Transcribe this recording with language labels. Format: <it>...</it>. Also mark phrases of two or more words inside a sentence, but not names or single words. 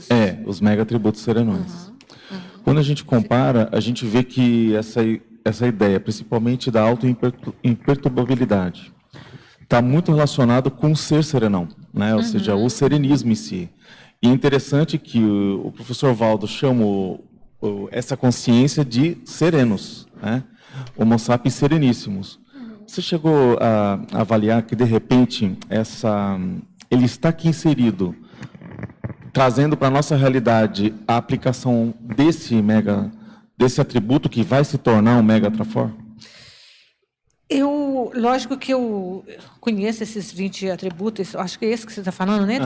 <pt>Os megatributos serenões. Quando a gente compara, a gente vê que essa ideia, principalmente da auto-imperturbabilidade, está muito relacionado com o ser serenão, né? Ou seja, o serenismo em si. E é interessante que o professor Valdo chama essa consciência de serenos, né? Homo sapiens sereníssimos. Você chegou a avaliar que, de repente, ele está aqui inserido, trazendo para a nossa realidade a aplicação desse atributo que vai se tornar um mega trafor? Lógico que eu conheço esses 20 atributos, acho que é esse que você está falando, né?</pt>